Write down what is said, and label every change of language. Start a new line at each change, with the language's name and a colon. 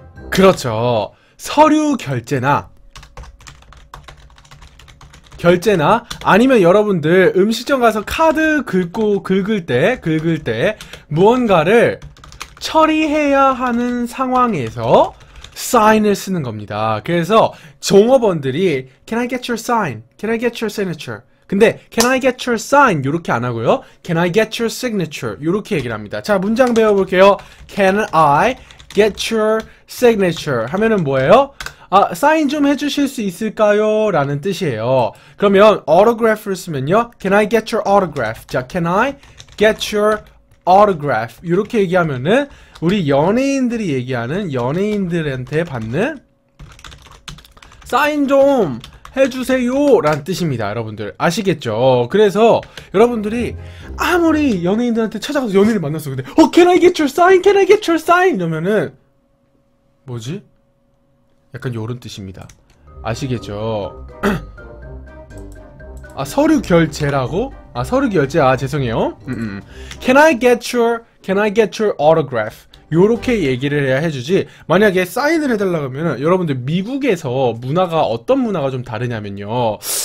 Korean: 그렇죠. 서류 결제나 아니면 여러분들 음식점 가서 카드 긁을 때 무언가를 처리해야 하는 상황에서 사인을 쓰는 겁니다. 그래서 종업원들이
English: Can I get your sign? Can I get your signature? 근데 Can I get your sign?
Korean: 요렇게 안 하고요.
English: Can I get your signature?
Korean: 요렇게 얘기를 합니다. 자, 문장 배워볼게요.
English: Can I get your signature?
Korean: 하면은 뭐예요? 아, 사인 좀 해주실 수 있을까요? 라는 뜻이에요. 그러면 autograph를 쓰면요.
English: Can I get your autograph? 자, Can I get your autograph?
Korean: 요렇게 얘기하면은 우리 연예인들이 얘기하는 연예인들한테 받는 사인 좀 해주세요 라는 뜻입니다. 여러분들 아시겠죠? 그래서 여러분들이 아무리 연예인들한테 찾아가서 연예인을 만났어.
English: 근데 Can I get your sign? Can I get your sign?
Korean: 이러면은 뭐지? 약간 요런 뜻입니다. 아시겠죠? 아, 서류 결제라고? 아, 서류 결제. 아, 죄송해요.
English: Can I get your autograph?
Korean: 요렇게 얘기를 해야 해주지. 만약에 사인을 해달라고 하면은 여러분들 미국에서 문화가 어떤 문화가 좀 다르냐면요.